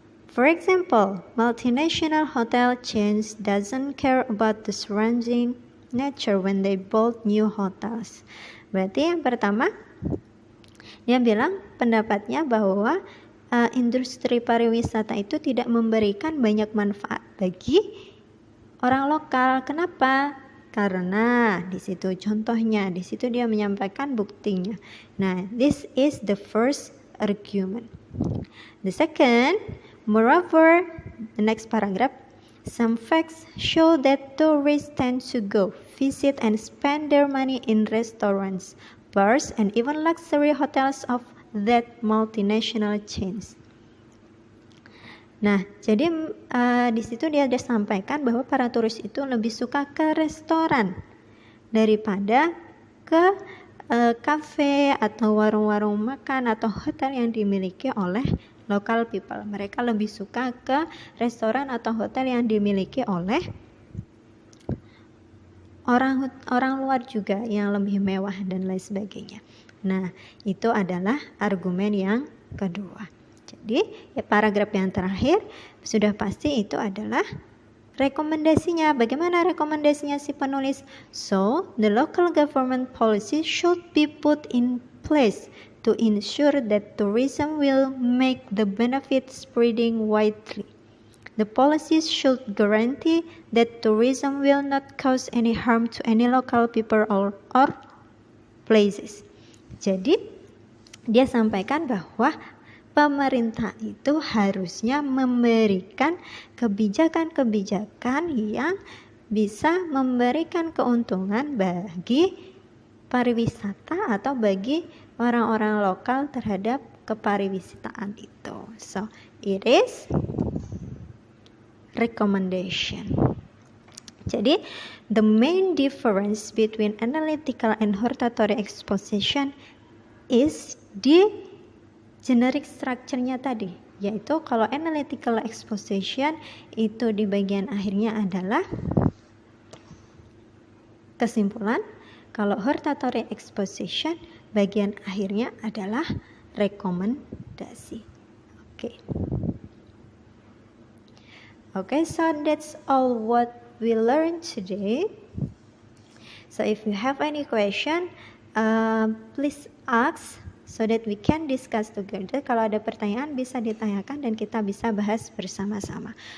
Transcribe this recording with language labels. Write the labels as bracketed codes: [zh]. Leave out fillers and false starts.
[en] For example, multinational hotel chains doesn't care about the surrounding nature when they build new hotels. [id] Berarti yang pertama, dia bilang pendapatnya bahwa industri pariwisata itu tidak memberikan banyak manfaat bagi orang lokal. Kenapa? Karena di situ contohnya, di situ dia menyampaikan buktinya. [en] Nah, this is the first argument. The second, moreover, the next paragraph, some facts show that tourists tend to go, visit, and spend their money in restaurants, bars, and even luxury hotels of that multinational chains. [id] Nah, jadi di situ dia sampaikan bahwa para turis itu lebih suka ke restoran daripada ke kafe atau warung-warung makan atau hotel yang dimiliki oleh local people. Mereka lebih suka ke restoran atau hotel yang dimiliki oleh orang luar juga yang lebih mewah dan lain sebagainya. Nah, itu adalah argumen yang kedua. Jadi, paragraf yang terakhir sudah pasti itu adalah rekomendasinya. Bagaimana rekomendasinya si penulis? [en] So, the local government policy should be put in place to ensure that tourism will make the benefit spreading widely. The policies should guarantee that tourism will not cause any harm to any local people or places. [id] Jadi, dia sampaikan bahwa pemerintah itu harusnya memberikan kebijakan-kebijakan yang bisa memberikan keuntungan bagi pariwisata atau bagi orang-orang lokal terhadap kepariwisataan itu. [en] So, it is recommendation. [id] Jadi, [en] the main difference between analytical and hortatory exposition is [id] di generic structure-nya tadi, yaitu kalau analytical exposition itu di bagian akhirnya adalah kesimpulan, kalau hortatory exposition bagian akhirnya adalah rekomendasi. [en] Okay, so that's all what we learned today. So if you have any question, please ask so that we can discuss together. [id] Kalau ada pertanyaan bisa ditanyakan dan kita bisa bahas bersama-sama.